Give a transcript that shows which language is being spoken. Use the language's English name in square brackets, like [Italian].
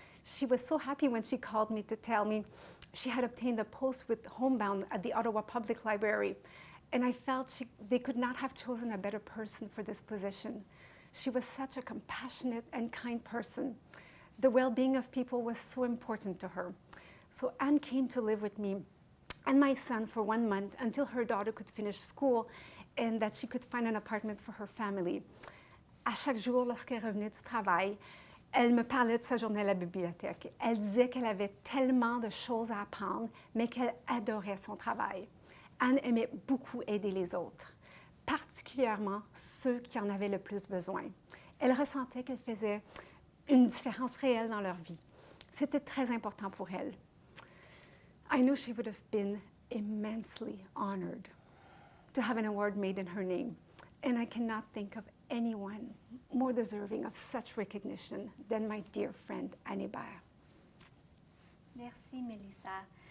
[English] She was so happy when she called me to tell me she had obtained a post with Homebound at the Ottawa Public Library, and I felt they could not have chosen a better person for this position. She was such a compassionate and kind person. The well-being of people was so important to her. So Anne came to live with me and my son for 1 month until her daughter could finish school and that she could find an apartment for her family. [French] À chaque jour, lorsqu'elle revenait du travail, elle me parlait de sa journée à la bibliothèque. Elle disait qu'elle avait tellement de choses à apprendre, mais qu'elle adorait son travail. Anne aimait beaucoup aider les autres, particulièrement ceux qui en avaient le plus besoin. Elle ressentait qu'elle faisait une différence réelle dans leur vie. C'était très important pour elle. [English] I knew she would have been immensely honored to have an award made in her name, and I cannot think of anyone more deserving of such recognition than my dear friend Anne Hébert. [French] Merci, Melissa.